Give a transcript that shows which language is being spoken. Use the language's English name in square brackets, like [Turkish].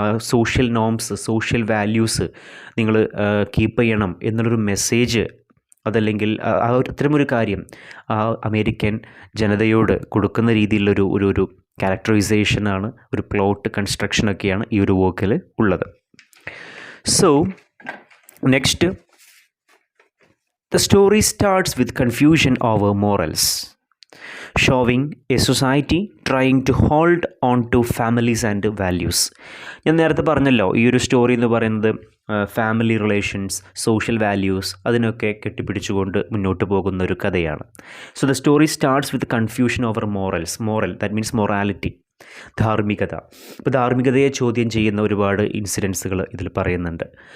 [Malayalam] Social norms, social values നിങ്ങൾ keep ചെയ്യണം എന്നുള്ളൊരു മെസ്സേജ്, അതല്ലെങ്കിൽ അത്തരമൊരു കാര്യം ആ അമേരിക്കൻ ജനതയോട് കൊടുക്കുന്ന രീതിയിലുള്ളൊരു ഒരു ക്യാരക്ടറൈസേഷനാണ്, ഒരു പ്ലോട്ട് കൺസ്ട്രക്ഷനൊക്കെയാണ് ഈ ഒരു വർക്കിൽ ഉള്ളത്. [English] So next, the story starts with confusion over morals, showing a society trying to hold on to families and values. [Malayalam] ഞാൻ നേരത്തെ പറഞ്ഞല്ലോ, ഈ ഒരു സ്റ്റോറി എന്ന് പറയുന്നത് ഫാമിലി റിലേഷൻസ്, സോഷ്യൽ വാല്യൂസ് അതിനൊക്കെ കെട്ടിപ്പിടിച്ചുകൊണ്ട് മുന്നോട്ട് പോകുന്ന ഒരു കഥയാണ്. [English] So the story starts with confusion over moral that means morality, ധാർമ്മികത. [Malayalam] ഇപ്പോൾ ധാർമ്മികതയെ ചോദ്യം ചെയ്യുന്ന ഒരുപാട് ഇൻസിഡൻസുകൾ ഇതിൽ പറയുന്നുണ്ട്.